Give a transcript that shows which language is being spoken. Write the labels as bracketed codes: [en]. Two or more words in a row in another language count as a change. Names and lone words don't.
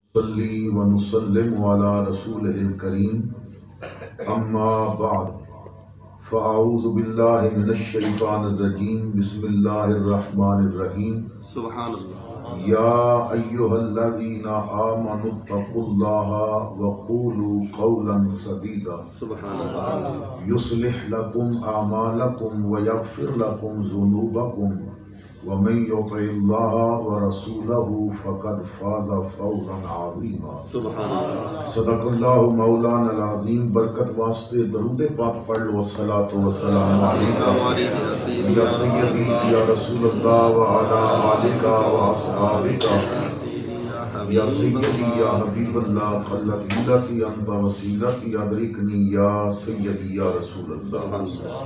[ar] صلی و نسلم علی رسولہ الکریم اما بعد فاعوذ باللہ من الشیطان الرجیم بسم اللہ الرحمن الرحیم سبحان اللہ یا ایہا الذین آمنوا اتقوا اللہ وقولوا قولا سدیدا سبحان اللہ یصلح لکم اعمالکم ویغفر لکم ذنوبکم ومن یطع اللہ ورسولہ فقد فاز فوزا عظیما سبحان اللہ صدق اللہ مولانا العظیم۔ [ur] برکت واسطے درود پاک پڑھ لو۔ [ar] والصلاۃ والسلام علیکم یا سیدی یا رسول اللہ وعلی آلک واصحابک یا سیدی یا حبیب اللہ قلت ہلتی انت وسیلتی ادرکنی یا سیدی یا رسول اللہ۔